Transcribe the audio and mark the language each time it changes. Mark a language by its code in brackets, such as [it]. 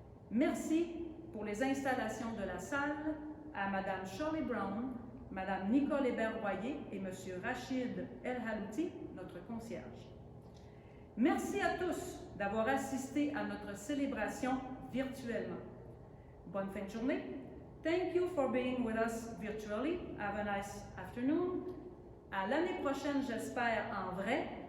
[fr] Merci pour les installations de la salle à Mme Shirley Brown, Mme Nicole Hébert-Royer et M. Rachid El-Halouti, notre concierge. Merci à tous d'avoir assisté à notre célébration virtuellement. Bonne fin de journée. [en] Thank you for being with us virtually. Have a nice afternoon. [fr] À l'année prochaine, j'espère, en vrai.